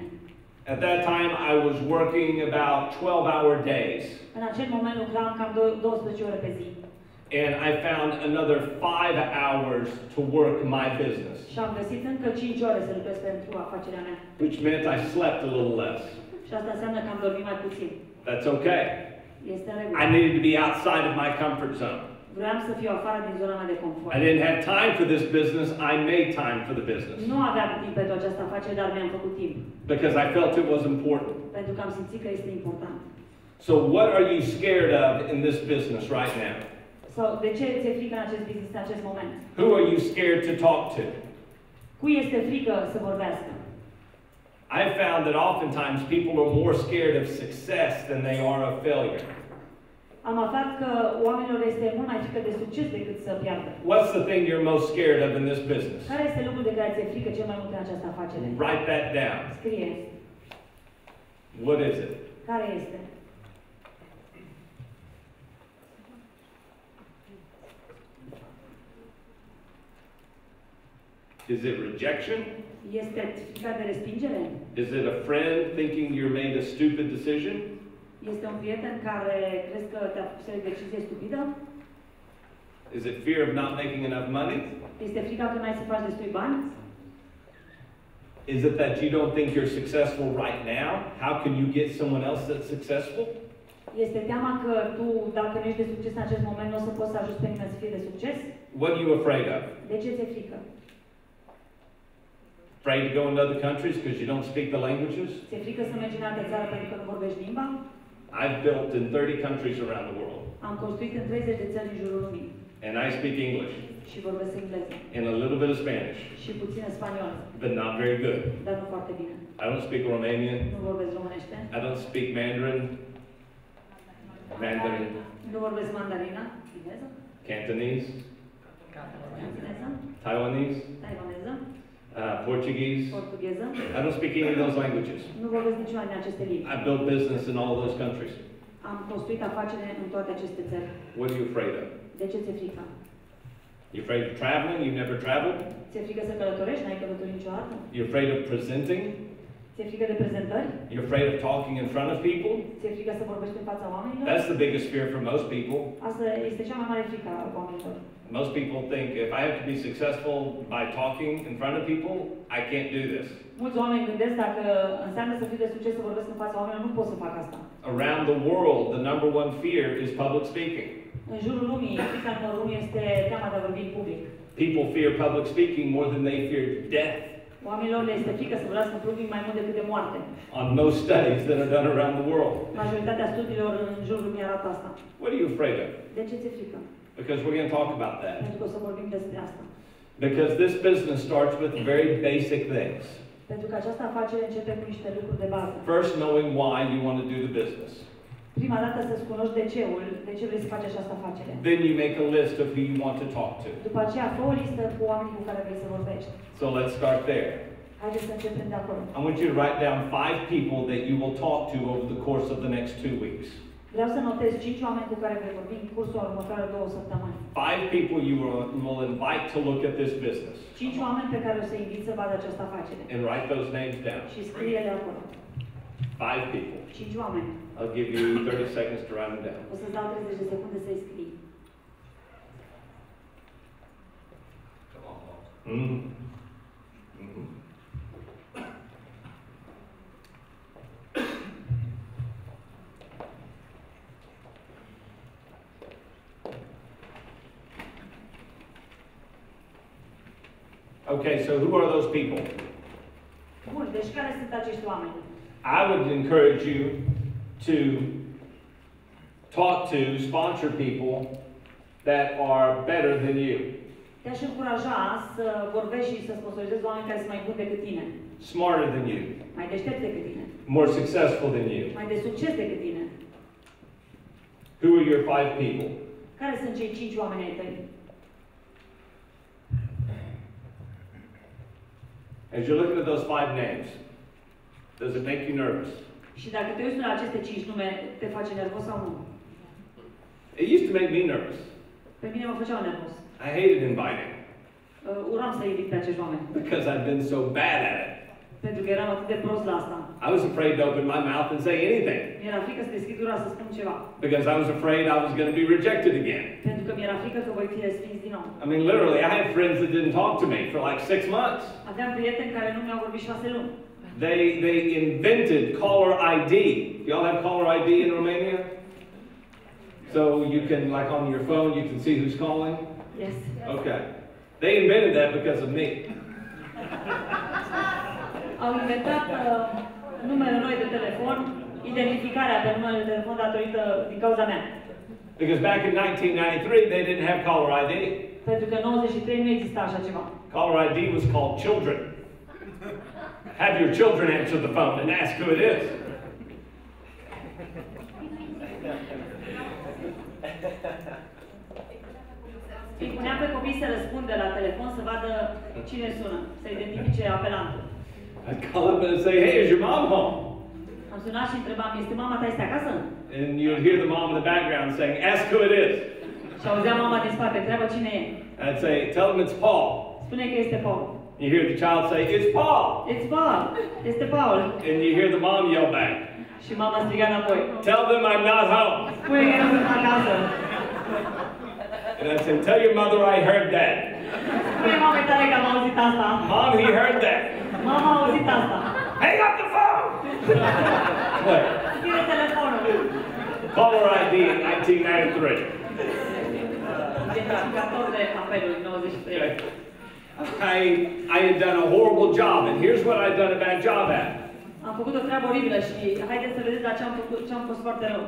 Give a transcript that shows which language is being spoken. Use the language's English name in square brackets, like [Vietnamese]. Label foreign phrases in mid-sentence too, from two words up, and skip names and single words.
[English] At that time I was working about 12-hour days. [Romanian] În acel moment lucram cam 12 ore pe zi. [English] And I found another 5 hours to work my business. [Romanian] Și am găsit încă 5 ore să lucrez pentru afacerea mea. [English] Which meant I slept a little less. [Romanian] Și asta înseamnă că am dormit mai puțin. [English] That's okay. [Romanian] Este în regulă. [English] I needed to be outside of my comfort zone. [Romanian] Vreau să fiu afară din zona mea de confort. [English] I didn't have time for this business. I made time for the business. [Romanian] Nu aveam timp pentru această afacere, dar mi-am făcut timp. [English] Because I felt it was important. [Romanian] Pentru că am simțit că este important. [English] So what are you scared of in this business right now? [Romanian] Sau de ce ți-e frică în acest business în acest moment? [English] Who are you scared to talk to? [Romanian] Cui este frică să vorbească? [English] I found that oftentimes people are more scared of success than they are of failure. [Romanian] Am aflat că oamenilor este mult mai frică de succes decât să piardă. [English] What's the thing you're most scared of in this business? [Romanian] Care este lucrul de care ți-e frică cel mai mult în această afacere? [English] Write that down. [Romanian] Scrie. [English] What is it? [Romanian] Care este? [English] Is it rejection? [Romanian] Este frica de respingere? [English] Is it a friend thinking you made a stupid decision? [Romanian] Este un prieten care crezi că te-a pus o decizie stupidă? [English] Is it fear of not making enough money? [Romanian] Este frica că n-ai să faci destui bani? [English] Is it that you don't think you're successful right now? How can you get someone else that's successful? [Romanian] Este teama că tu, dacă nu ești de succes în acest moment, nu o să poți să ajuți pe nimeni să fie de succes? [English] What are you afraid of? [Romanian] De ce ți-e frică? [English] Afraid to go into other countries because you don't speak the languages? [Romanian] Ți-e frică să mergi în altă țară pentru că nu vorbești limba? [English] I've built in 30 countries around the world. [Romanian] Am construit în 30 de țări în jurul lumii. [English] And I speak English. [Romanian] Și vorbesc engleză. [English] And a little bit of Spanish. [Romanian] Și puțin spaniolă. [English] But not very good. [Romanian] Dar nu foarte bine. [English] I don't speak Romanian. [Romanian] Nu vorbesc românește. [English] I don't speak Mandarin. [Romanian] Nu vorbesc mandarina. Chineză. [English] Cantonese. [Romanian] Cantoneză. [English] Taiwanese. [Romanian] Taiwaneză. [English] Portuguese. [Romanian] Portugheză. [English] I don't speak any of those languages. [Romanian] Nu vorbesc niciuna din aceste limbi. [English] I built business in all those countries. [Romanian] Am construit afaceri în toate aceste țări. [English] What are you afraid of? [Romanian] De ce ți-e frică? [English] You're afraid of traveling? You've never traveled? [Romanian] Ți-e frică să călătorești? N-ai călătorit niciodată? [English] You're afraid of presenting? [Romanian] Ți-e frică de prezentări? [English] You're afraid of talking in front of people? [Romanian] Ți-e frică să vorbești în fața oamenilor? [English] That's the biggest fear for most people. [Romanian] Asta este cea mai mare frică a oamenilor. [English] Most people think if I have to be successful by talking in front of people, I can't do this. [Romanian] Mulți oameni gândesc dacă înseamnă să fiu de succes să vorbesc în fața oamenilor, nu pot să fac asta. [English] Around the world, the number one fear is public speaking. [Romanian] În jurul lumii, frica numărul 1 este teama de a vorbi în public. [English] People fear public speaking more than they fear death. [Romanian] Oamenilor le este frică să vorbească în public mai mult decât de moarte. [English] On most studies that are done around the world. [Romanian] Majoritatea studiilor în jurul lumii arată asta. [English] What are you afraid of? [Romanian] De ce ți-e frică? [English] Because we're going to talk about that. [Romanian] Pentru că o să vorbim despre asta. [English] Because this business starts with very basic things. [Romanian] Pentru că această afacere începe cu niște lucruri de bază. [English] First, knowing why you want to do the business. [Romanian] Prima dată să-ți cunoști de ce vrei să faci această afacere. [English] Then you make a list of who you want to talk to. [Romanian] După aceea, fă o listă cu oamenii cu care vrei să vorbești. [English] So let's start there. [Romanian] Haideți să începem de acolo. [English] I want you to write down 5 people that you will talk to over the course of the next 2 weeks. [Romanian] Vreau să notez 5 oameni cu care vei vorbi în cursul următoare 2 săptămâni. [English] 5 people you will invite to look at this business. [Romanian] 5 oameni pe care o să invit să vadă această afacere. [English] And write those names down. [Romanian] Și scrie-le acolo. [English] 5 people. [Romanian] 5 oameni. [English] I'll give you 30 seconds to write them down. [Romanian] O să-ți dau 30 de secunde să-i scrii. [English] Okay, so who are those people? [Romanian] Bun, deci care sunt acești oameni? [English] I would encourage you to talk to, sponsor people that are better than you. [Romanian] Te-aș încuraja să vorbești și să sponsorizezi oameni care sunt mai buni decât tine. [English] Smarter than you. [Romanian] Mai deștepți decât tine. [English] More successful than you. [Romanian] Mai de succes decât tine. [English] Who are your 5 people? [Romanian] Care sunt cei 5 oameni ai tăi? [English] As you're looking at those 5 names, does it make you nervous? [Romanian] Și dacă te uiți la aceste 5 nume, te face nervos sau nu? [English] It used to make me nervous. [Romanian] Pe mine mă făceau nervos. [English] I hated inviting. [Romanian] Uram să invit pe acești oameni. [English] Because I've been so bad at it. [Romanian] Pentru că eram atât de prost la asta. [English] I was afraid to open my mouth and say anything. [Romanian] Mi-era frică să deschid gura să spun ceva. [English] Because I was afraid I was going to be rejected again. [Romanian] Pentru că mi-era frică că voi fi respins din nou. [English] I mean, literally, I had friends that didn't talk to me for like 6 months. [Romanian] Aveam prieteni care nu mi-au vorbit 6 luni. [English] They invented caller ID. Y'all have caller ID in Romania? So you can, like on your phone, you can see who's calling? Yes. Okay. They invented that because of me. [Romanian] Au inventat numele noi de telefon, identificarea pe numele de telefon datorită din cauza mea. [English] Because back in 1993, they didn't have caller ID. [Romanian] Pentru că în 93 nu exista așa ceva. [English] Caller ID was called children. Have your children answer the phone and ask who it is. [Romanian] Îi punea pe copii să răspundă la telefon să vadă cine sună, să identifice apelantul. [English] I'd call up and say, hey, is your mom home? [Romanian] Am sunat și întrebam, este mama ta este acasă? [English] And you'd hear the mom in the background saying, ask who it is. [Romanian] Și auzea mama din spate, întreabă cine e. [English] I'd say, tell them it's Paul. [Romanian] Spune că este Paul. [English] You hear the child say, it's Paul. It's Paul. [Romanian] Este Paul. [English] And you hear the mom yell back. [Romanian] Și mama striga înapoi. [English] Tell them I'm not home. [Romanian] Spune că nu sunt acasă. [English] And I'd say, tell your mother I heard that. [Romanian] Spune mamei tale că am auzit asta. [English] Mom, he heard that. [Romanian] Mama a auzit asta. [English] Hang up the phone! What? [Romanian] Ține telefonul. [English] Caller ID in 1993. [Romanian] Identificator de apeluri 93. [English] I had done a horrible job, and here's what I'd done a bad job at. [Romanian] Am făcut o treabă oribilă și haideți să vedeți la ce am fost foarte rău.